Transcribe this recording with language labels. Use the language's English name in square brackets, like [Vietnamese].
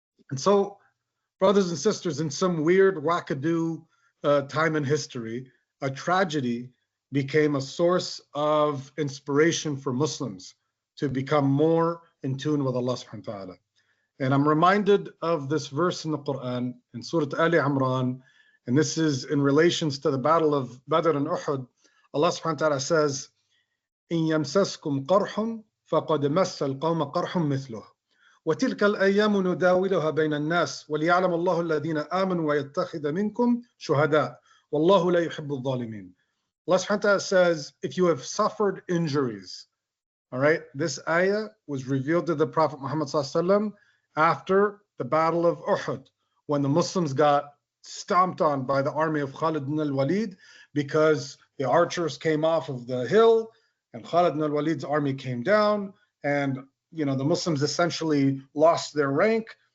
[English] And so, brothers and sisters, in some weird wackadoo time in history, a tragedy became a source of inspiration for Muslims to become more in tune with Allah subhanahu wa ta'ala. And I'm reminded of this verse in the Quran, in Surah Ali Imran, and this is in relations to the battle of Badr and Uhud. Allah subhanahu wa ta'ala says, [Arabic] إن يمسسكم قرح فقد مس القوم قرح مثله وتلك الأيام نداولها بين الناس وليعلم الله الذين آمنوا ويتخذ منكم شهداء والله لا يحب الظالمين. [English] Allah subhanahu wa ta'ala says, if you have suffered injuries, all right, this ayah was revealed to the Prophet Muhammad sallallahu alaihi wasallam after the battle of Uhud, when the Muslims got stomped on by the army of Khalid ibn al-Walid because the archers came off of the hill and Khalid ibn al-Walid's army came down, and the Muslims essentially lost their rank.